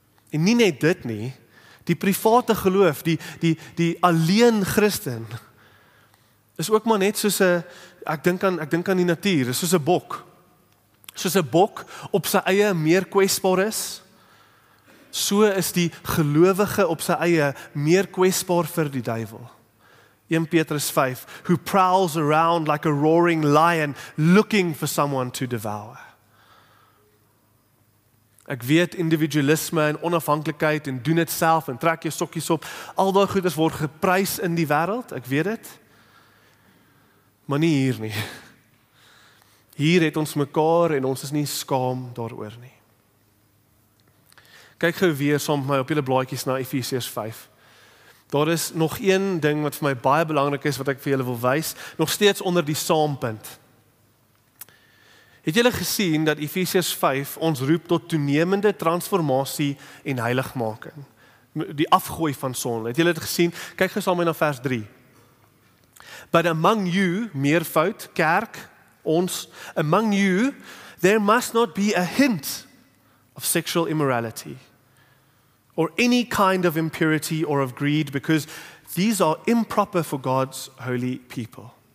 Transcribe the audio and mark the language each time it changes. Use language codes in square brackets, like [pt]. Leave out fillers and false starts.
[af] En nie net dit nie, die private geloof, die alleen Christen, is ook maar net soos 'n, ek dink aan die natuur, is soos 'n bok. Soos 'n bok op sy eie meer kwesbaar is, so is die gelowige op sy eie meer kwesbaar vir die duiwel. [en] 1 Petrus 5, who prowls around like a roaring lion, looking for someone to devour. [af] Ek weet individualisme en onafhanklikheid en doen dit self en trek jou sokkies op, al daai goeders word geprys in die wêreld, ek weet dit. Maar nie hier nie. Hier het ons mekaar en ons is nie skaam daaroor nie. Kyk gou weer saam met my op julle blaadjies na Efesiërs 5. Daar is nog een ding wat vir my baie belangrik is wat ek vir julle wil wys, nog steeds onder die saampunt. Het julle gesien dat Efesiërs 5 ons roep tot toenemende transformasie en heiligmaking? Die afgooi van sonde. Het julle dit gesien? Kyk gou saam met my na vers 3. [en] But among you, [af] meervoud, kerk, ons, [en] among you, there must not be a hint of sexual immorality or any kind of impurity or of greed, because these are improper for God's holy people.